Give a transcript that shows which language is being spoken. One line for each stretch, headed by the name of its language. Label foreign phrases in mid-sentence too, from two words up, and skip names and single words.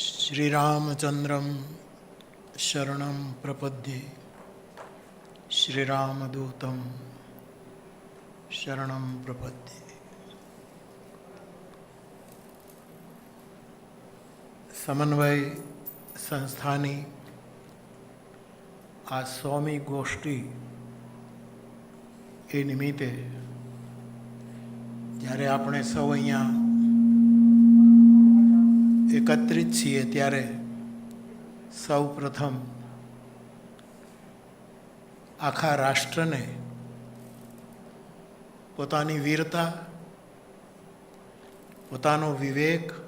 Sanskrit: श्रीरामचंद्रं शरणं प्रपद्ये श्रीरामदूतं शरणं प्रपद्ये।
Gujarati: સમન્વય સંસ્થાની આ 100મી ગોષ્ઠી એ નિમિત્તે જ્યારે આપણે સૌ અહીંયા એકત્રિત છીએ ત્યારે સૌ પ્રથમ આખા રાષ્ટ્રને પોતાની વીરતા, પોતાનો વિવેક